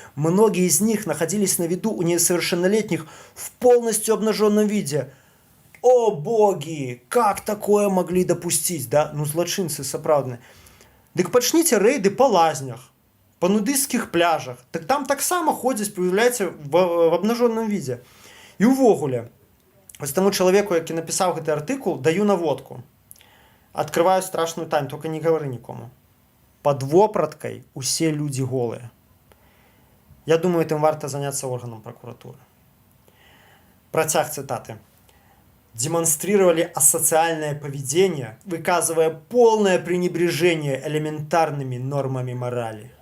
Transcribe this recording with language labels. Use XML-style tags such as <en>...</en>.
<ru>Многие из них находились на виду у несовершеннолетних в полностью обнаженном виде. О боги, как такое могли допустить, да?</ru> <be>Ну, злочинцы сапраўдны. Дык пачніце рейды по лазнях, по нудыстских пляжах. Так там так само ходзяць,</be> <ru>появляется в обнаженном виде.</ru> <be>И увогуле, ось тому чалавеку, які напісаў гэты артыкул, даю наводку.</be> <ru>Открываю страшную тайну, только не говори никому. Под вопраткой усе люди голые. Я думаю, этим варто заняться органом прокуратуры. Протяг цитаты. Демонстрировали асоциальное поведение, выказывая полное пренебрежение элементарными нормами морали.</ru>